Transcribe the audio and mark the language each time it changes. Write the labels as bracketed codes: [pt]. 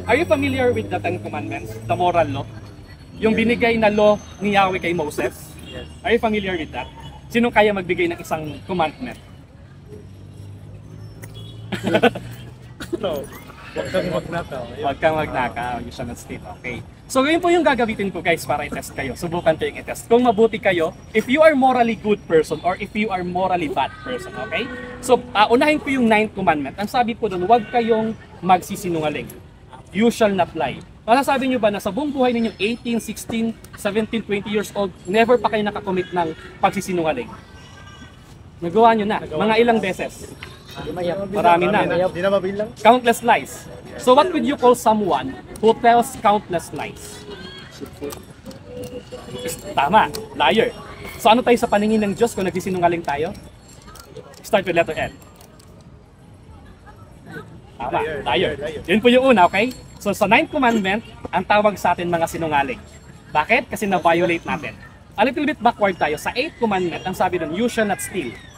[en] Are you familiar with the Ten Commandments, the moral law? [tl] Yung binigay na law ni Yahweh kay Moses? [en] Yes. Are you familiar with that? [tl] Sino kaya magbigay ng isang commandment? No. Huwag kang magnakaw. Huwag kang magnakaw, [en] you shall not steal. [tl] Okay. So ngayon po yung gagamitin ko guys para i-test kayo. Subukan ko yung i-test. Kung mabuti kayo, [en] if you are morally good person or if you are morally bad person, okay? [tl] So unahin ko yung 9th commandment. Ang sabi po doon, huwag kayong magsisinungaling. [en] You shall not lie. [tl] Masasabi nyo ba na sa buong buhay ninyo, 18, 16, 17, 20 years old, never pa kayo nakakommit ng pagsisinungaling? Nagawa nyo na. Mga ilang beses? Marami na. Hindi na mabilang. [en] Countless lies. So what would you call someone who tells countless lies? [tl] Tama, liar. So ano tayo sa paningin ng Diyos kung nagsisinungaling tayo? [en] Start with letter L. [tl] Tama, liar. Yun po yung una, okay? So sa 9th commandment, ang tawag sa atin mga sinungaling. Bakit? Kasi na-violate natin. [en] A little bit backward [tl] tayo. Sa 8th commandment, ang sabi doon, [en] you shall not steal.